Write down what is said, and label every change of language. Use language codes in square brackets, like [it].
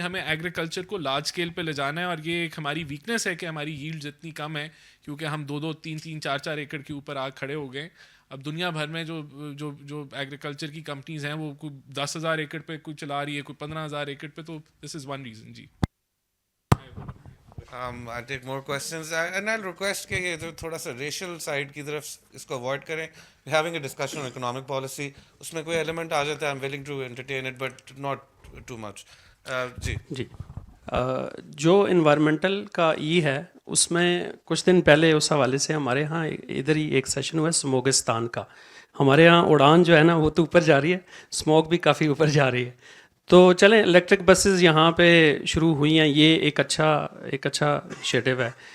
[ur] ہمیں ایگریکلچر کو large scale پہ لے جانا ہے, اور یہ ایک ہماری ویکنیس ہے کہ ہماری ییلڈز اتنی کم ہے کیونکہ ہم 2-2, 3-3, 4-4 ایکڑ کے اوپر آ کھڑے ہو گئے. اب دنیا بھر میں جو ایگریکلچر کی کمپنیز ہیں وہ کوئی 10,000 ایکڑ پہ کوئی چلا رہی ہے, کوئی 15,000 ایکڑ پہ. [en] تو this is one reason. جی I take more questions and I'll request [ur] کہ یہ جو تھوڑا سا ریشل سائڈ کی طرف اس کو اوائڈ کریں. [en] We're having a discussion on economic policy, [ur] اس میں کوئی ایلیمنٹ آ جاتا ہے [en] I'm willing to entertain it but not too much. [ur] جی جو انوائرمنٹل کا ای ہے اس میں کچھ دن پہلے اس حوالے سے ہمارے ہاں ادھر ہی ایک سیشن ہوا ہے سموگستان کا. ہمارے ہاں اڑان جو ہے نا وہ تو اوپر جا رہی ہے, اسموک بھی کافی اوپر جا رہی ہے. تو چلیں الیکٹرک بسز یہاں پہ شروع ہوئی ہیں, یہ ایک اچھا انیشیٹو ہے.